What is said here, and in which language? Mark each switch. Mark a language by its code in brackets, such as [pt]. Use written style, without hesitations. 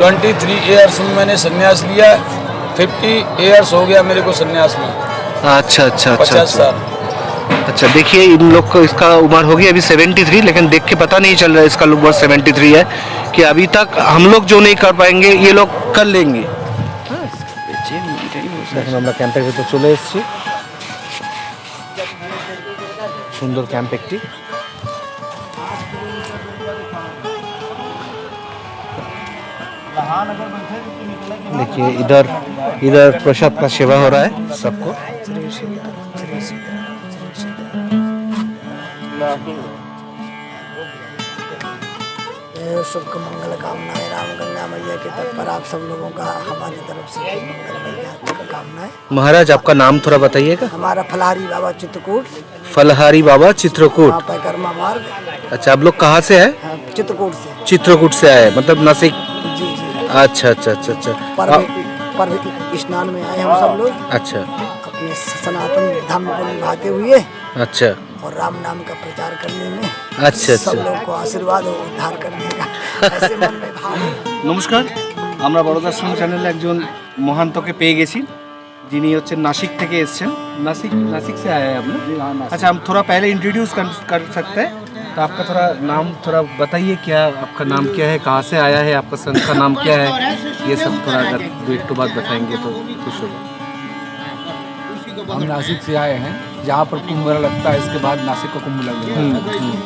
[hi] 23 years में मैंने संन्यास लिया, 50 ईयर्स हो गया मेरे को संन्यास में। अच्छा अच्छा 50 साल। अच्छा, देखिए इन लोग को इसका उम्र होगी अभी 73, लेकिन देख के पता नहीं चल रहा है इसका उम्र 73 है कि अभी तक हम लोग जो नहीं कर पाएंगे ये लोग कर लेंगे। [bn] আমরা ক্যাম্পের ভিতর চলে এসেছি, সুন্দর ক্যাম্প একটি। [hi] देखिए इधर इधर प्रसाद का सेवा हो रहा है सबको। शुभ मंगल कामनाएं राम गंगा मैया के तट पर आप सब लोगों का हमारी तरफ से मंगल कामनाएं। महाराज आपका नाम थोड़ा बताइएगा। हमारा फलहारी बाबा चित्रकूट, फलहारी बाबा चित्रकूट। पैकर्मा मार्ग। अच्छा, आप लोग कहाँ से है? चित्रकूट से। चित्रकूट से आए, मतलब नासिक। जी जी। अच्छा अच्छा अच्छा अच्छा। पर्व स्नान में आए हम सब लोग। अच्छा। अपने सनातन धर्म को निभाते हुए। अच्छा। और राम नाम का प्रचार करने में। अच्छा सब लोग को आशीर्वाद और उद्धार करने का ऐसे मन में भाव। [bn] নমস্কার, আমরা বড়দাশ্রম চ্যানেলে একজন মহান্তকে পেয়ে গেছি যিনি হচ্ছেন नासिक থেকে এসেছেন। [hi] नासिक से आए हैं आप लोग? अच्छा, हम थोड़ा पहले इंट्रोड्यूस कर सकते हैं, तो आपका थोड़ा नाम थोड़ा बताइए, क्या आपका नाम क्या है, कहाँ से आया है, आपका संत का नाम क्या है, ये सब थोड़ा अगर दो एक बात बताएंगे तो खुश होगा। हम नासिक से आए हैं, जहाँ पर कुंभ मेला लगता है, इसके बाद नासिक का कुंभ लग गया है।